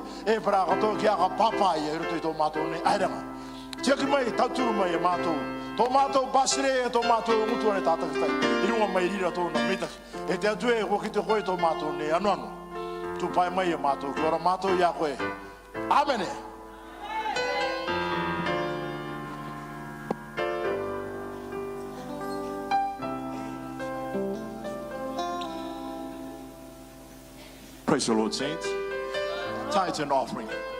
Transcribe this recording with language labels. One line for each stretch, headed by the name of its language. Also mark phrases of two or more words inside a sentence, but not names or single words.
Rarotongan: E para katoa kia ka papa ia, rito i tō mātou nei airanga. Tia ki mai, tauturu mai e mātou. Tō mātou basire e tō mātou mutuare tātakitai. I runga mai rira tōna mitaki. E te atu e hoki te koe tō mātou nei anuanu. Tu pai mai e mātou, ki ora mātou ia koe.
English: Amene. Praise the Lord, saints. Tithes and offering.